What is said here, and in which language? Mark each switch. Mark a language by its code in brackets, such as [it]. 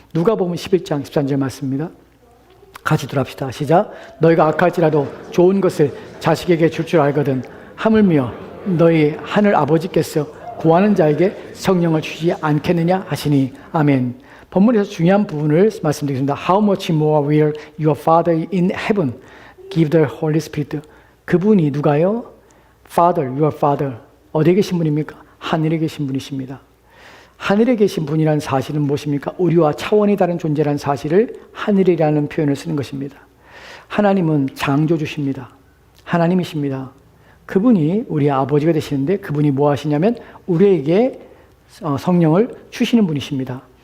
[ko] 누가복음 11장 13절 말씀입니다. 같이 들어갑시다. 시작. 너희가 악할지라도 좋은 것을 자식에게 줄 줄 알거든 하물며 너희 하늘 아버지께서 구하는 자에게 성령을 주지 않겠느냐 하시니. 아멘. 본문에서 중요한 부분을 말씀드리겠습니다. [en] How much more will your Father in heaven give the Holy Spirit? [ko] 그분이 누가요? [en] Father, your Father. [ko] 어디에 계신 분입니까? 하늘에 계신 분이십니다. 하늘에 계신 분이라는 사실은 무엇입니까? 우리와 차원이 다른 존재라는 사실을 하늘이라는 표현을 쓰는 것입니다. 하나님은 창조주십니다. 하나님이십니다. 그분이 우리의 아버지가 되시는데 그분이 뭐 하시냐면 우리에게 성령을 주시는 분이십니다.